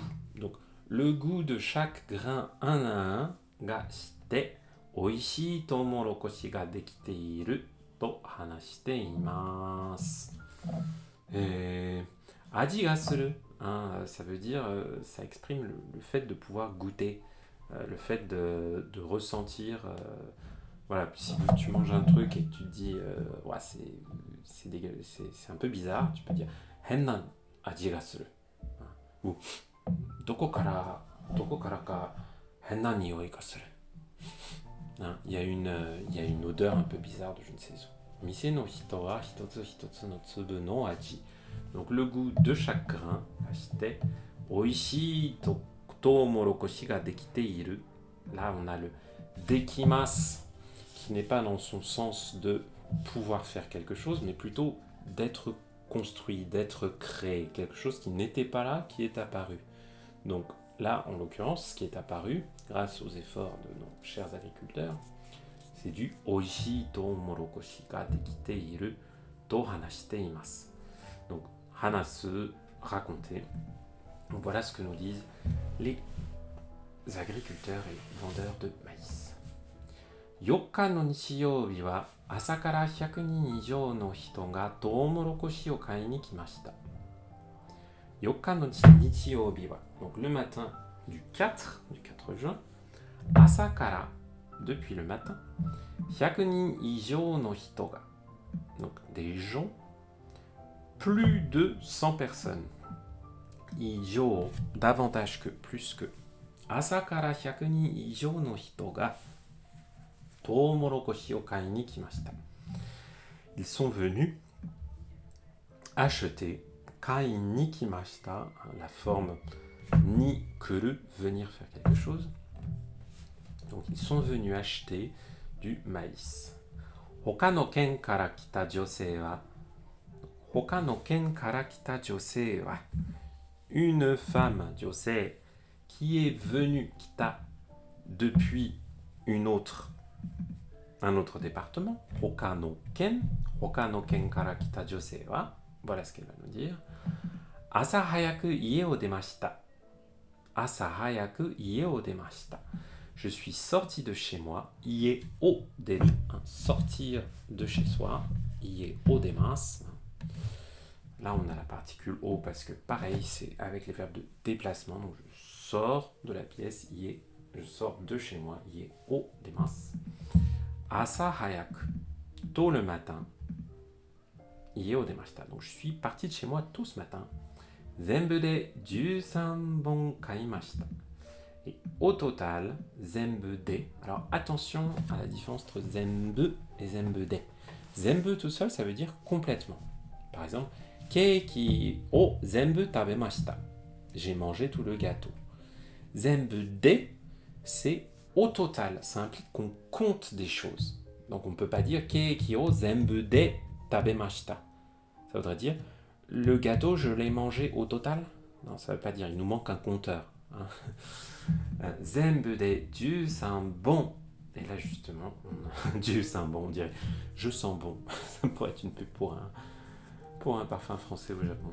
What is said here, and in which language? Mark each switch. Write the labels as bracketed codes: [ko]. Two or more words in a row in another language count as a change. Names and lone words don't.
[fr] Donc le goût de chaque grain un à un, [ja] がして、美味しいトウモロコシができていると話しています。味がする、 [fr] hein, ça veut dire, ça exprime le fait de pouvoir goûter, le fait de ressentir. Voilà, si tu manges un truc et que tu te dis, ouais, c'est un peu bizarre, tu peux dire [ja] 変な味がする, [fr] ou [ja] どこからか変な匂いがする. [fr] Il y a une odeur un peu bizarre de je ne sais où. [ja] 店の人は一つ一つの粒の味. [fr] Donc le goût de chaque grain. [ja] あして美味しいトウモロコシができている. [fr] Là on a le dekimasu qui n'est pas dans son sens de pouvoir faire quelque chose, mais plutôt d'être construit, d'être créé. Quelque chose qui n'était pas là, qui est apparu. Donc là, en l'occurrence, ce qui est apparu, grâce aux efforts de nos chers agriculteurs, c'est du [ja] 美味しいトウモロコシができていると話しています. [fr] Donc, hanasu, raconter. Donc voilà ce que nous disent les agriculteurs et vendeurs de maïs. [ja] 4 日の日曜日は朝から100人以上の人がトウモロコシを買いに来ました。4日の日曜日は、 [fr] donc le matin du 4 juin, [ja] 朝から [fr] depuis le matin, [ja] 100 人以上の人が, [fr] donc des gens, plus de 100 personnes, 以上, davantage que, plus que, [ja] 朝から100人以上の人がトウモロコシを買いに来ました。 [fr] Ils sont venus acheter [ja] 買いに来ました [fr] la forme [ja] に来る, [fr] venir faire quelque chose. Donc ils sont venus acheter du maïs. 他の県から来た女性は 他の県から来た女性は une femme 女性 qui est venue, kita, depuis un autre département, [ja] 他の県から来た女性は, [fr] voilà ce qu'elle va nous dire. [ja] 朝早く家を出ました。朝早く家を出ました. [fr] Je suis sorti de chez moi, [ja] 家を出る, [fr] sortir de chez soi, [ja] 家を出ます. [fr] Là, on a la particule o parce que pareil, c'est avec les verbes de déplacement. Donc, je sors de la pièce, je sors de chez moi, [ja] 家を出ます. 朝早く, [fr] tôt le matin, [ja] 家を出ました. [fr] Donc, je suis parti de chez moi tôt ce matin. [ja] 全部で13本買いました. [fr] Et au total, [ja] 全部で. [fr] Alors attention à la différence entre zenbu et [ja] 全部で. [fr] Zenbu tout seul, ça veut dire complètement. Par exemple, [ja] ケーキを全部食べました. [fr] J'ai mangé tout le gâteau. [ja] 全部で, [fr] c'est au total. Ça implique qu'on compte des choses. Donc on ne peut pas dire [ja] ケーキを全部で食べました. [fr] Ça voudrait dire le gâteau, je l'ai mangé au total. Non, ça ne veut pas dire. Il nous manque un compteur. Hein. [ja] 全部で十三本. [fr] Et là, justement, [ja] 十三本, [fr] on dirait je sens bon. Ça pourrait être une pub pour un parfum français au Japon.